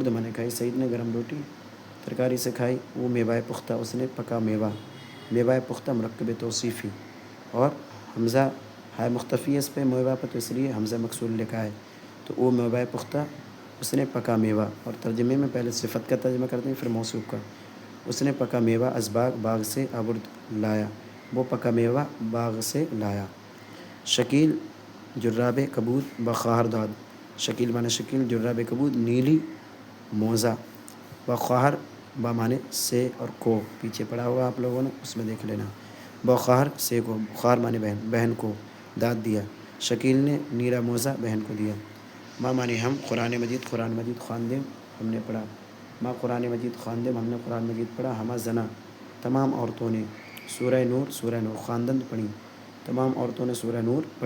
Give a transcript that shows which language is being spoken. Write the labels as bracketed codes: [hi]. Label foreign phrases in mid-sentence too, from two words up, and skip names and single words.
[ur] مانے کھائی، سعید نے گرم روٹی ترکاری سے کھائی، وہ [fa] میوہ پختہ [ur] اس نے پکا میوہ، [fa] میوہ پختہ مرکب توصیفی، [ur] اور حمزہ ہائے مختفی ہے اس پہ میوہ پر، تو اس لیے حمزہ مکسور لکھا ہے، تو وہ [fa] میوہ پختہ [ur] اس نے پکا میوہ، اور ترجمے میں پہلے صفت کا ترجمہ کرتے ہیں پھر موصوف کا، اس نے پکا میوہ [fa] از باغ، [ur] باغ سے آورد لایا، وہ پکا میوہ باغ سے لایا۔ [fa] شکیل جراب کبود بخواہر داد، [ur] شکیل مانے شکیل، [fa] جراب کبود [ur] نیلی موزہ، بخواہر با مانے سے اور کو، پیچھے پڑھا ہوا آپ لوگوں نے اس میں دیکھ لینا، بخواہر سے کو، بخواہر مانے بہن، بہن کو داد دیا، شکیل نے نیلا موزہ بہن کو دیا۔ ماں مانے ہم، قرآن مجید خواندیم ہم نے پڑھا، ماں قرآن مجید خواندیم ہم نے قرآن مجید پڑھا، [fa] ہمہ زنا [ur] تمام عورتوں نے، سورہ نور خواندند پڑھی، تمام عورتوں نے سورہ نور پڑھی۔